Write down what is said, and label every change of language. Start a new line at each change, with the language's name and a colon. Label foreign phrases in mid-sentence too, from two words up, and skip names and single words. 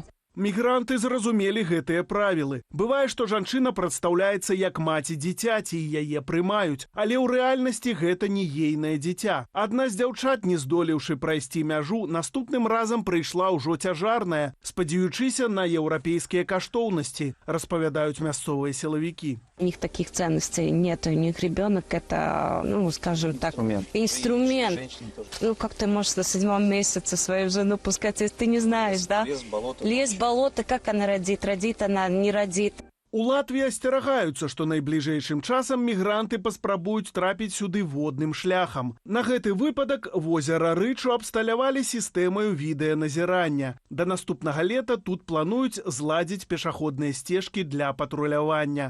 Belarusian: Мігранты зразумелі гэтыя правілы. Бывае, што жанчына прадстаўляецца як маці дзіцяці і яе прымаюць, але ў рэальнасці гэта не ейнае дзіця. Адна з дзяўчат, не здолеўшы прайсці мяжу, наступным разам прыйшла ўжо цяжарная, спадзяючыся на еўрапейскія каштоўнасці, распавядаюць мясцовыя сілавікі.
Russian: У них таких ценностей нет, у них ребенок это, скажем так, инструмент. Как ты можешь на 7-м месяце свою жену пускать, если ты не знаешь, да? Лес, болото, как она родит она, не родит.
Belarusian: У Латвіі асцерагаюцца, што найбліжэйшым часам мігранты паспрабуюць трапіць сюды водным шляхам. На гэты выпадак возера Рычу абсталявалі сістэмаю відэаназірання. Да наступнага лета тут плануюць зладзіць пешаходныя сцежкі для патрулявання.